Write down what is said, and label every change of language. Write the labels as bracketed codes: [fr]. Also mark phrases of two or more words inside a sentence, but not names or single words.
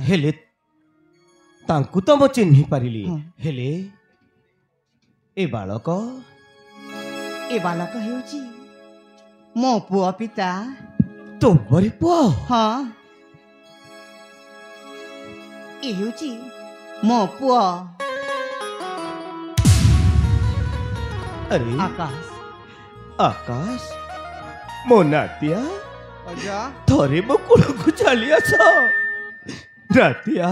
[or] ହେଲେ ତାଙ୍କୁ ତୋ ମୋ ଚିହ୍ନି ପାରିଲି हाँ। ହେଲେ ଏ ବାଳକ ଏ ବାଳକ ହେଉଛି ମୋ ପୁଅ ପିତା ତୁମରି ପୁଅ ହଁ ଏ ହେଉଛି ମୋ ପୁଅ अरे ଆକାଶ ଆକାଶ ମୋ ନାତିଆ अजा ଥରେ ମୋ କୁଳକୁ ଚାଲି ଆସ ନାତିଆ